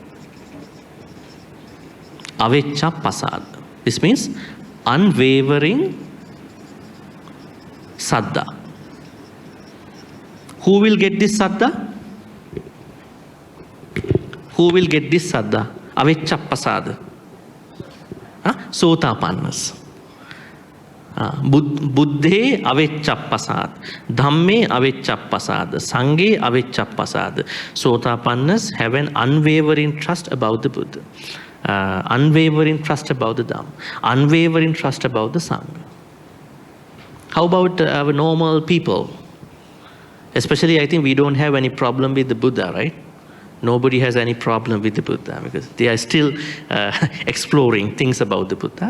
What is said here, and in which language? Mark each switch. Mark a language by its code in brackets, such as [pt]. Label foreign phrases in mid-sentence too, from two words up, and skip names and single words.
[pi] Aveccha Pasada. [en] This means unwavering Saddha. Who will get this saddha? Who will get this saddha? [pi] Aveccha pasada. [en] Sotapannas. [pi] Buddhe avecchappasad, Dhamme avecchappasad, Sanghe avecchappasad. [en] Sotapannas have an unwavering trust about the Buddha, unwavering trust about the Dhamma, unwavering trust about the Sangha. How about our normal people? Especially, I think we don't have any problem with the Buddha, right? Nobody has any problem with the Buddha because they are still exploring things about the Buddha.